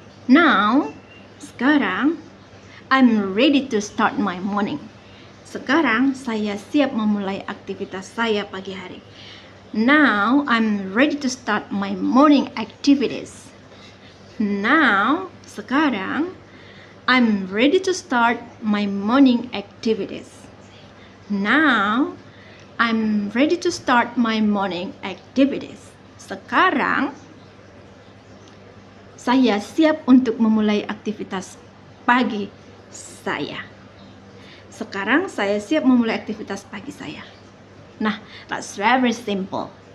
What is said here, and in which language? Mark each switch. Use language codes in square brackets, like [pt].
[en] Now, sekarang, I'm ready to start my morning. [id] Sekarang, saya siap memulai aktivitas saya pagi hari. [en] Now, I'm ready to start my morning activities. Now, sekarang, I'm ready to start my morning activities. Now, I'm ready to start my morning activities. [id] Sekarang, saya siap untuk memulai aktivitas pagi saya. Sekarang, saya siap memulai aktivitas pagi saya. Nah, [en] that's very simple.